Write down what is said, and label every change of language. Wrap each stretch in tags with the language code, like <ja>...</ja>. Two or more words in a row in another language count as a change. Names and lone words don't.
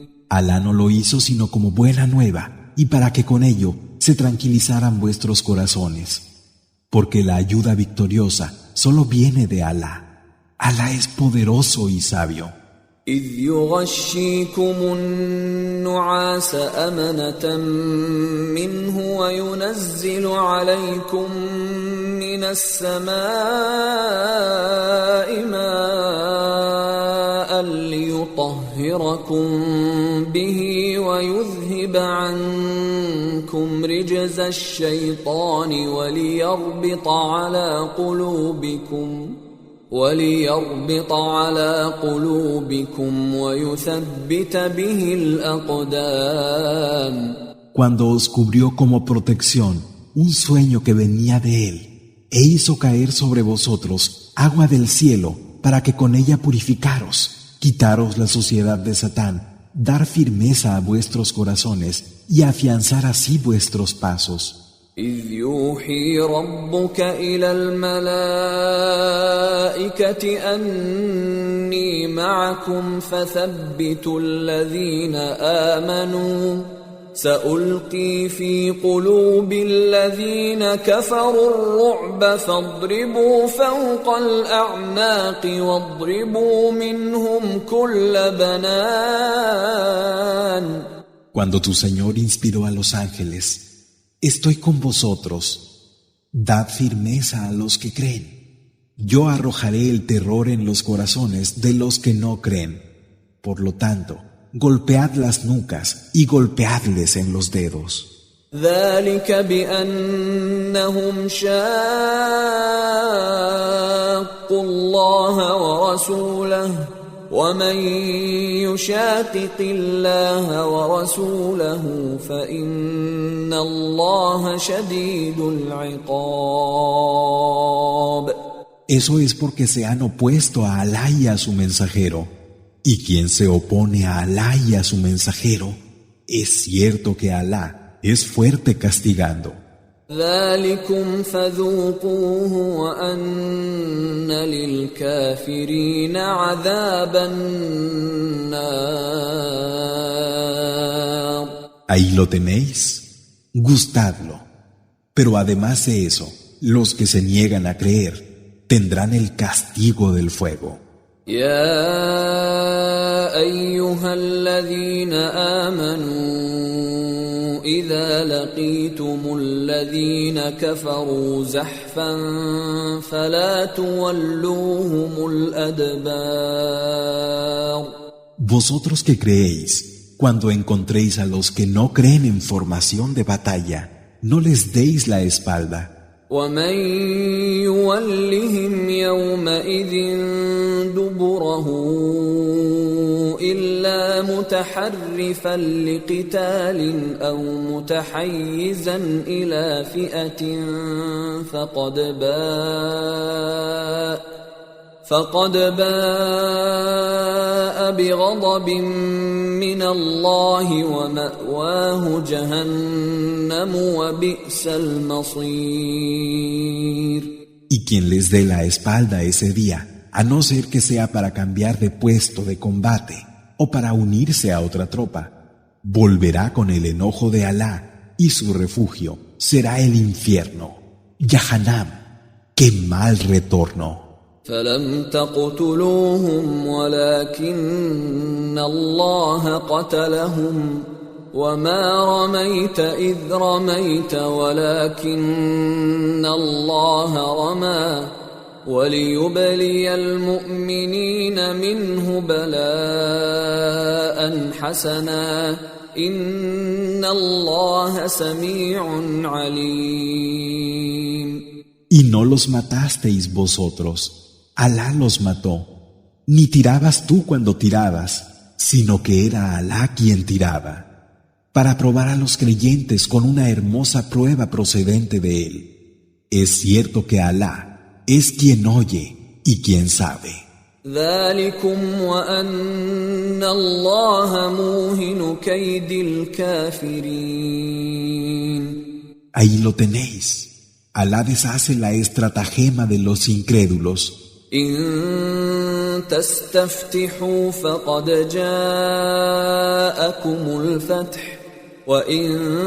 <es>Alá no lo hizo sino como buena nueva y para que con ello se tranquilizaran vuestros corazones, porque la ayuda victoriosa solo viene de Alá. Alá es poderoso y sabio.</es> <ar>إذ يغشيكم النعاس أمنة منه وينزل عليكم من السماء ماء ليطهركم به ويذهب عنكم رجز الشيطان وليربط على قلوبكم ويثبت به الأقدام.</ar> <es>Cuando os cubrió como protección un sueño que venía de él, e hizo caer sobre vosotros agua del cielo para que con ella purificaros, quitaros la suciedad de Satán, dar firmeza a vuestros corazones y afianzar así vuestros pasos.</es> <ar>إذ يوحي ربك إلى الملائكة أني معكم فثبتوا الذين آمنوا سألقي في قلوب الذين كفروا الرعب فاضربوا فوق الأعناق واضربوا منهم كل بنان.</ar> <es>Cuando tu Señor inspiró a los ángeles, estoy con vosotros, dad firmeza a los que creen. Yo arrojaré el terror en los corazones de los que no creen. Por lo tanto, golpead las nucas y golpeadles en los dedos.</es> <ar>ذلك بأنهم شاقوا الله ورسوله ومن يشاقق الله ورسوله فإن الله شديد العقاب.</ar> <es>Eso es porque se han opuesto a Alá y a su mensajero. Y quien se opone a Alá y a su mensajero, es cierto que Alá es fuerte castigando.</es> <ar>ذلكم فذوقوه وأن للكافرين عذاب النار.</ar> <es>Ahí lo tenéis, gustadlo. Pero además de eso, los que se niegan a creer tendrán el castigo del fuego.</es> <ar>يا أيها الذين آمنوا إذا لقيتم الذين كفروا زحفا فلا تولوهم الأدبار.</ar> <es>Vosotros que creéis, cuando encontréis a los que no creen en formación de batalla, no les deis la espalda.</es> <ar>ومن يولهم يومئذ دبره إلا متحرفا لقتال أو متحيزا إلى فئة فقد باء بغضب من الله ومأواه جهنم وبئس المصير.</ar> <es>Y quien les dé la espalda ese día, a no ser que sea para cambiar de puesto de combate o para unirse a otra tropa, volverá con el enojo de Alá y su refugio será el infierno. Jahannam, qué mal retorno.</es> <ar>فلم تقتلوهم ولكن الله قتلهم وما رميت إذ رميت ولكن الله رمى وليبلي المؤمنين منه بلاء حسنا إن الله سميع عليم.</ar> <es>Y no los matasteis vosotros. Alá los mató. Ni tirabas tú cuando tirabas, sino que era Alá quien tiraba, para probar a los creyentes con una hermosa prueba procedente de él. Es cierto que Alá es quien oye y quien sabe.</es> <ar>ذلكم وأن الله موهن كيد الكافرين.</ar> <es>Ahí lo tenéis. Alá deshace la estratagema de los incrédulos.</es> <ar>إن تستفتحوا فقد جاءكم الفتح وإن</ar>